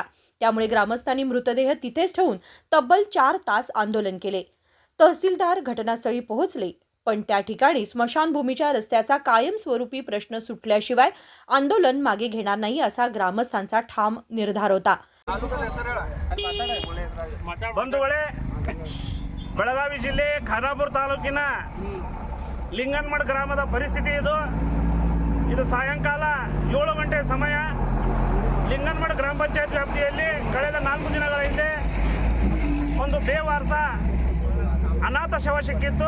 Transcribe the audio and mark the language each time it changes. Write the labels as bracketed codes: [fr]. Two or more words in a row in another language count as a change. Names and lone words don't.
[mr] त्यामुळे ग्रामस्थांनी मृतदेह तिथेच ठेवून तब्बल 4 तास आंदोलन केले। तहसीलदार घटनास्थळी पोहोचले, पण त्या ठिकाणी स्मशानभूमीच्या रस्त्याचा कायमस्वरूपी प्रश्न सुटल्याशिवाय आंदोलन मागे घेणार नाही असा ग्रामस्थांचा ठाम निर्धार होता। [kn] ಬಂಧುಗಳೇ, ಬೆಳಗಾವಿ ಜಿಲ್ಲೆ ಖಾನಾಪುರ ತಾಲೂಕಿನ ಲಿಂಗಣಮಠ ಗ್ರಾಮದ ಪರಿಸ್ಥಿತಿ ಇದು ಸಾಯಂಕಾಲ 7 ಗಂಟೆ ಸಮಯ ಲಿಂಗಣಮಠ ಗ್ರಾಮ ಪಂಚಾಯತ್ ವ್ಯಾಪ್ತಿಯಲ್ಲಿ ಕಳೆದ 4 ದಿನಗಳ ಹಿಂದೆ ಒಂದು ಬೇವಾರಸ ಅನಾಥ ಶವ ಸಿಕ್ಕಿತ್ತು।